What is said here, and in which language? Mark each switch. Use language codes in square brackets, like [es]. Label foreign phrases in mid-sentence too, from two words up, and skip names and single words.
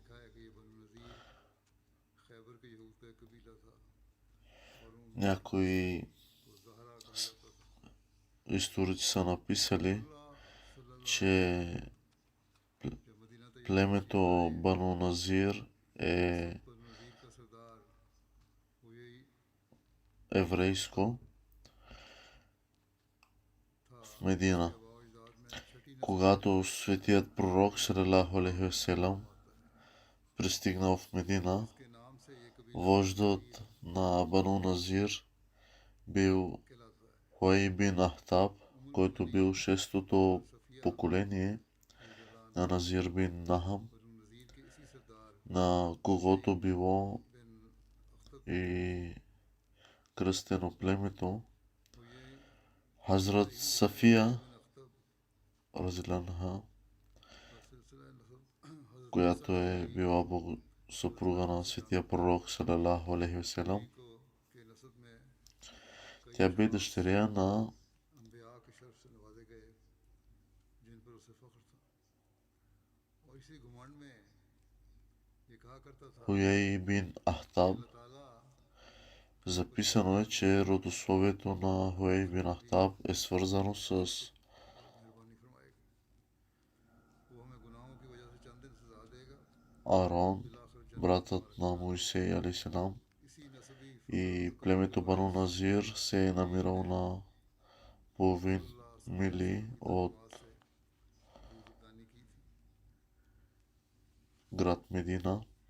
[bg] Някои историци са написали, че племето Бану Назир е еврейско в Медина. Когато светият пророк [ar] صلى الله عليه وسلم [bg] пристигнал в Медина, вождът на Бану Назир бил Хуей бин Ахтаб, който бил шестото поколение на Назир бин Нахам, на когото било и кръстено племето. Хазрат Сафия разиланха, която е била съпруга на светия пророк [ar] صلى الله عليه وسلم. [bg] Тя бе дъщеря на Хуей бин Ахтаб. Записано е, че родословието на Хуей бин Ахтаб е свързано с Аарон, братът на Моисей алейхиссалам, и племето Бану Назир се е намирало на половин мили от град Медина.